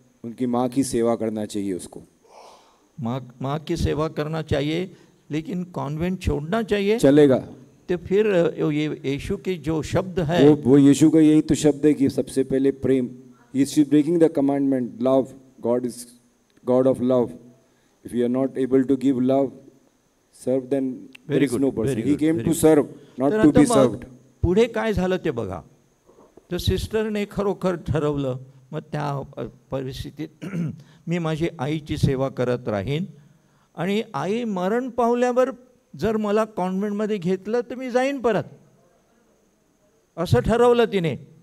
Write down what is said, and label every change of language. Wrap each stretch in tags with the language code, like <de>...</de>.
<hi>उनकी माँ की सेवा करना चाहिए उसको. माँ की सेवा करना चाहिए, लेकिन कॉन्वेंट छोड़ना चाहिए. चलेगा. तो फिर ये यीशु के जो शब्द है, वो यीशु का यही तो शब्द है कि सबसे पहले प्रेम.</hi> <en>He is breaking the commandment. Love. God is God of love. If you are not able to give love, serve, then there is no person. He came to serve, not to be served.</en> <mr>पुढे काय झालं ते बघा. तर सिस्टरने खरोखर ठरवलं, मग त्या परिस्थितीत मी माझी आईची सेवा करत राहीन आणि आई मरण पावल्यावर जर मला कॉन्व्हेंटमध्ये घेतलं तर मी जाईन परत, असं ठरवलं तिने.</mr>